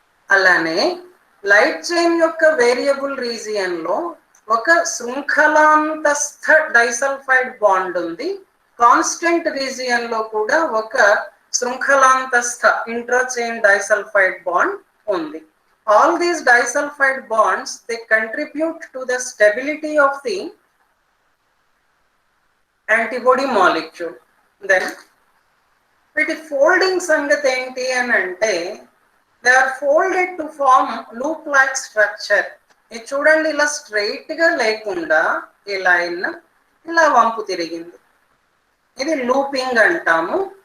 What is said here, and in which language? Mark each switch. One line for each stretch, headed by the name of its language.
Telugu: అలానే light chain యొక్క variable region లో ఒక శృంఖలాంతస్థ డైసల్ఫైడ్ బాండ్ ఉంది, కాన్స్టెంట్ రీజియన్ లో కూడా ఒక శృంఖలాంతస్థ ఇంట్రా చైన్ డైసల్ఫైడ్ బాండ్ ఉంది.
English: All these disulfide bonds, they contribute to the stability of the antibody molecule.
Telugu: Then వీటి ఫోల్డింగ్ సంగతి ఏంటి అని అంటే,
English: They are folded to form loop like structure.
Telugu: ఇది చూడండి, ఇలా స్ట్రైట్ గా లేకుండా ఈ లైన్ ఇలా వంపు తిరిగింది, ఇది లూపింగ్ అంటాము.